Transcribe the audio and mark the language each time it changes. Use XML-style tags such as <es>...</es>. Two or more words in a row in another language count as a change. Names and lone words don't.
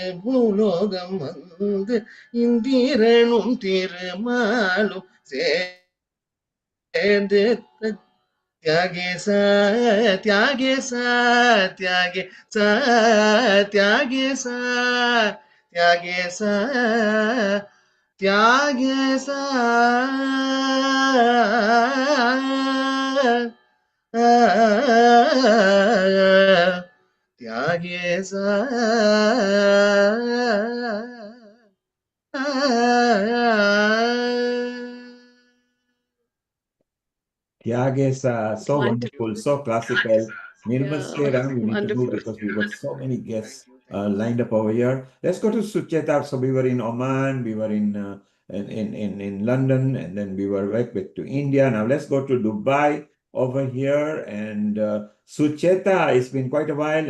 <ta>பூலோகம் வந்து இந்திரனும் திருமாலும் சேர்ந்து, தியாகேசா தியாகேசா தியாகேசா தியாகேசா தியாகேசா, त्यागे सा त्यागे सा</ta> <en>Tyagesa, so wonderful, so classical. Nirmal, Yeah, stay around. We need to move wonderful. because we've got so many guests lined up over here. Let's go to Sucheta. So we were in Oman, we were in London, and then we were back to India. Now let's go to Dubai over here. And Sucheta, it's been quite a while.</en>